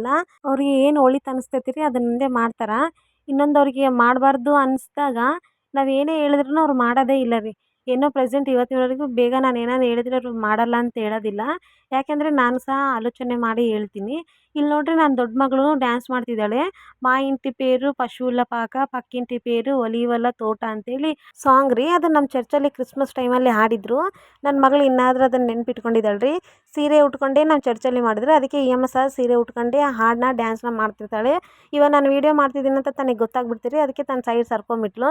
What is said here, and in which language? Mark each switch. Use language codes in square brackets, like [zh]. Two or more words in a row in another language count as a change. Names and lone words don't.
[kn] ಅವ್ರಿಗೆ ಏನು ಒಳಿತು ಅನಿಸ್ತೈತಿ ರೀ ಅದನ್ನೊಂದೇ ಮಾಡ್ತಾರೆ. ಇನ್ನೊಂದು ಅವ್ರಿಗೆ ಮಾಡಬಾರ್ದು ಅನಿಸ್ದಾಗ ನಾವು ಏನೇ ಹೇಳಿದ್ರೂ ಅವ್ರು ಮಾಡೋದೇ ಇಲ್ಲ ರೀ. ಏನೋ ಪ್ರೆಸೆಂಟ್ ಇವತ್ತಿನವರೆಗೂ ಬೇಗ ನಾನು ಏನಾದ್ರು ಹೇಳಿದ್ರೆ ಅವ್ರು ಮಾಡಲ್ಲ ಅಂತ ಹೇಳೋದಿಲ್ಲ. ಯಾಕೆಂದರೆ ನಾನು ಸಹ ಆಲೋಚನೆ ಮಾಡಿ ಹೇಳ್ತೀನಿ. ಇಲ್ಲಿ ನೋಡ್ರಿ ನನ್ನ ದೊಡ್ಡ ಮಗಳು ಡ್ಯಾನ್ಸ್ ಮಾಡ್ತಿದ್ದಾಳೆ. [te] "మా ఇంటి పేరు పశువుల పాక పక్కింటి పేరు ఒలివల తోట" [kn] ಅಂತೇಳಿ ಸಾಂಗ್ ರೀ. ಅದು ನಮ್ಮ ಚರ್ಚಲ್ಲಿ ಕ್ರಿಸ್ಮಸ್ ಟೈಮಲ್ಲಿ ಹಾಡಿದ್ರು. ನನ್ನ ಮಗಳು ಇನ್ನಾದರೂ ಅದನ್ನು ನೆನ್ಪಿಟ್ಕೊಂಡಿದ್ದಾಳೆ ರೀ. ಸೀರೆ ಉಟ್ಕೊಂಡೇ ನಾವು ಚರ್ಚಲ್ಲಿ ಮಾಡಿದ್ರು. ಅದಕ್ಕೆ ಈ ಅಮ್ಮ ಸಹ ಸೀರೆ ಉಟ್ಕೊಂಡೇ ಆ ಹಾಡನ್ನ ಡ್ಯಾನ್ಸ್ನ ಮಾಡ್ತಿರ್ತಾಳೆ. ಇವಾಗ ನಾನು ವೀಡಿಯೋ ಮಾಡ್ತಿದ್ದೀನಿ ಅಂತ ತನಗೆ ಗೊತ್ತಾಗ್ಬಿಡ್ತು ರೀ. ಅದಕ್ಕೆ ತನ್ನ ಸೈಡ್ ಸರ್ಕೊಂಬಿಟ್ಲು.